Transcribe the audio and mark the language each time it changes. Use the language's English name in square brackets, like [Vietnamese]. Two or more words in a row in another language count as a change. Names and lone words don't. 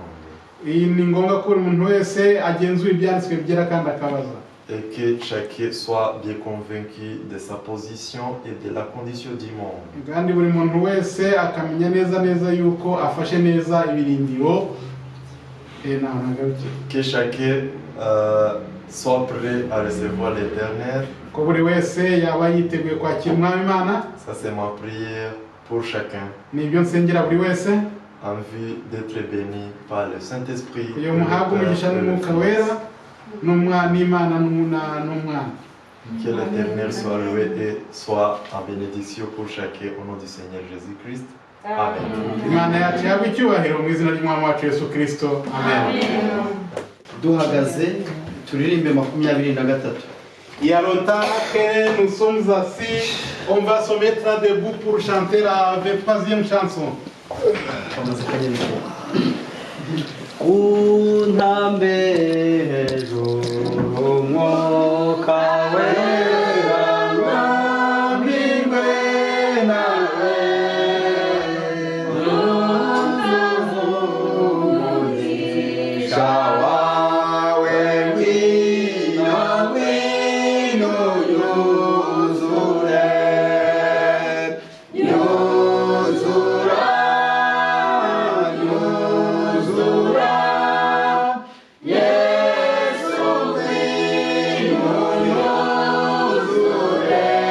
[Kinyarwanda] Iyi ni ngombwa ko buri muntu wese agenzura ibyanditswe byera kandi akabaza. [French] Et que chacun soit bien convaincu de sa position et de la condition du monde. [Kinyarwanda] Kandi buri muntu wese akamenya neza yuko afashe neza ibirindiro. [French] Que chacun soit prêt à recevoir l'Éternel. [Kinyarwanda] Ko buri wese yaba yiteguye kwakira umwami Imana. [French] Ça c'est ma prière pour chacun. [Kinyarwanda] Nibyo nsengera buri wese. [French] En vue d'être béni par le Saint-Esprit. [Kinyarwanda] Kugira muhabwe umugisha n'umwuka wera n'Imana n'umwana. [French] Que l'Éternel soit loué et soit en bénédiction pour chacun au nom du Seigneur Jésus-Christ. Amen. [Kinyarwanda] Imana yacu ihabwe icyubahiro mu izina ry'umwami wacu Yesu Kristo. Amen. Duhagaze turirimbe 23. [French] Il y a longtemps que nous sommes assis, on va se mettre debout pour chanter la 23e chanson. [Kinyarwanda] Untambe hejuru umwuka wera mwambirwe nawe umugisha wawe ngwino ngwino yuzure yuzura yuzura Yesu ngwino yuzure